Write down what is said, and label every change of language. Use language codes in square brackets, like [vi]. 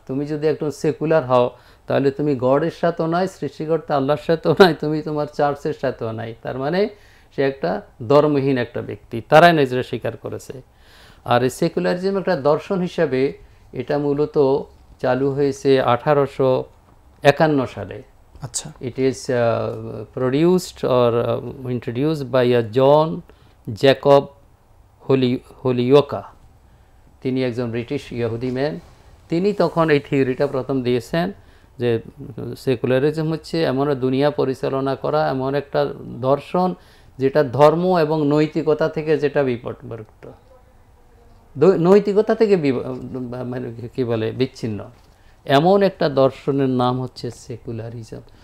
[bn] তুমি যদি একটু সেকুলার হও, তাহলে তুমি গডের সাথেও নাই, সৃষ্টিকর্তা আল্লাহর সাথেও নাই, তুমি তোমার চার্চের সাথেও নাই। তার মানে সে একটা ধর্মহীন একটা ব্যক্তি। তারাই নিজেরা স্বীকার করেছে। আর এই সেকুলারিজম একটা দর্শন হিসাবে এটা মূলত চালু হয়েছে 1851 সালে। আচ্ছা। [en] It is produced or introduced by a John Jacob Holyoake. [bn] তিনি একজন ব্রিটিশ ইহুদি ম্যান। তিনি তখন এই থিওরিটা প্রথম দিয়েছেন যে সেকুলারিজম হচ্ছে এমন দুনিয়া পরিচালনা করা এমন একটা দর্শন যেটা ধর্ম এবং নৈতিকতা থেকে যেটা বিপর্যস্ত, নৈতিকতা থেকে মানে কী বলে বিচ্ছিন্ন, এমন একটা দর্শনের নাম হচ্ছে সেকুলারিজম।